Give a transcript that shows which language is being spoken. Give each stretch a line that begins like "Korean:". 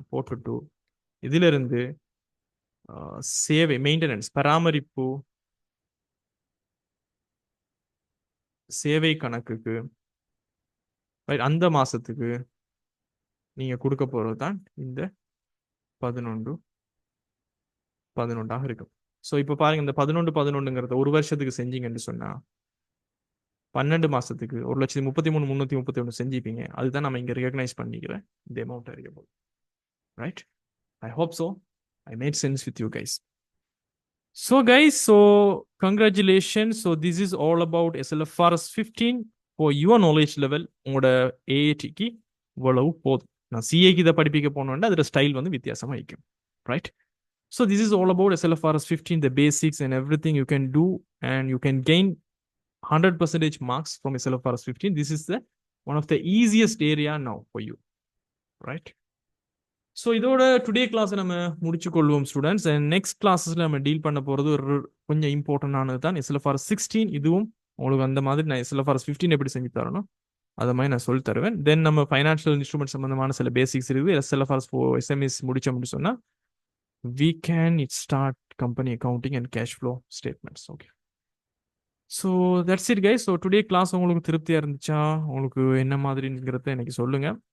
Tamil: போட்டுட்டு இதுல இருந்து சேவை மெயின்டெனன்ஸ் பராமரிப்பு சேவை கணக்குக்கு அந்த மாசத்துக்கு நீங்க கொடுக்க போறது தான் இந்த 11,11 இருக்கும். ஸோ இப்போ பாருங்க இந்த 11,11 ஒரு வருஷத்துக்கு செஞ்சீங்கன்னு சொன்னா 12 மாசத்துக்கு 1,33,331 செஞ்சுப்பீங்க. அதுதான் நம்ம இங்க ரெகக்னைஸ் பண்ணிக்கிறேன் இந்த amount அறியப்போ.
English: Right? I hope so. I made sense with you guys. So guys, so congratulations. So this is all about SLFRS 15 for your knowledge level.
Tamil: உங்களோட AATக்கு இவ்வளவு போதும். நான் CAக்கு இதை படிப்பிக்க போனோம்னா அதோட ஸ்டைல் வந்து வித்தியாசமா இருக்கும்.
English: Right? So this is all about SLFRS 15, the basics and everything you can do, and you can gain 100% marks from SLFRS 15. This is the one of the easiest area now for you. Right?
Tamil: So இதோட today class நம்ம முடிச்சு கொள்வோம் students. And next கிளாஸஸ்ல நம்ம deal பண்ண போகிறது ஒரு கொஞ்சம் இம்பார்ட்டன்டானது தான் SLFRS 16. இதுவும் உங்களுக்கு அந்த மாதிரி நான் SLFRS 15 எப்படி செஞ்சு தரணும் அதை மாதிரி நான் சொல்லி தருவேன். தென் நம்ம ஃபைனான்ஷியல் இன்ஸ்ட்ருமெண்ட் சம்பந்தமான சில பேசிக்ஸ் இருக்குது.
English: SLFRS SMEs
Tamil: முடிச்சோம்னு சொன்னால்
English: we can start company accounting and cash flow statements. Okay. So that's it guys.
Tamil: So today class உங்களுக்கு திருப்தியாக இருந்துச்சா, உங்களுக்கு என்ன மாதிரிங்கிறத எனக்கு சொல்லுங்க.